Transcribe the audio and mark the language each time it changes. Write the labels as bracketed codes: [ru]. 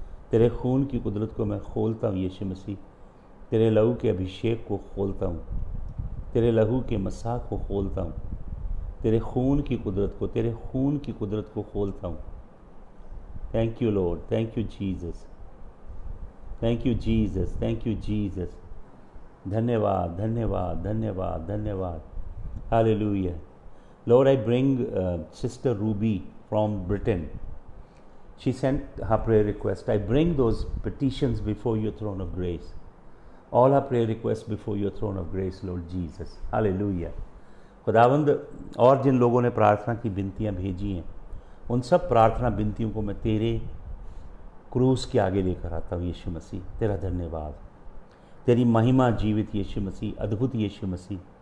[hi] तेरे खून की कुदरत को मैं खोलता हूँ यीशु मसीह। तेरे लहू के अभिषेक को खोलता हूँ। तेरे लहू के मसा को खोलता हूँ। तेरे खून की कुदरत को, तेरे खून की कुदरत को खोलता हूँ। [en] Thank you lord, thank you Jesus, thank you Jesus, thank you Jesus. [hi] धन्यवाद, धन्यवाद, धन्यवाद, धन्यवाद। Hallelujah. [en] Lord, I bring Sister Ruby from Britain. She sent her prayer request. I bring those petitions before your throne of grace. All her prayer requests before your throne of grace, Lord Jesus. Hallelujah. [hi] खुदावंद, और जिन लोगों ने प्रार्थना की विनतियाँ भेजी हैं, उन सब प्रार्थना विनतियों को मैं तेरे क्रूस के आगे लेकर आता हूँ। यीशु मसीह, तेरा धन्यवाद, तेरी महिमा जीवित यीशु मसीह, अद्भुत यीशु मसीह।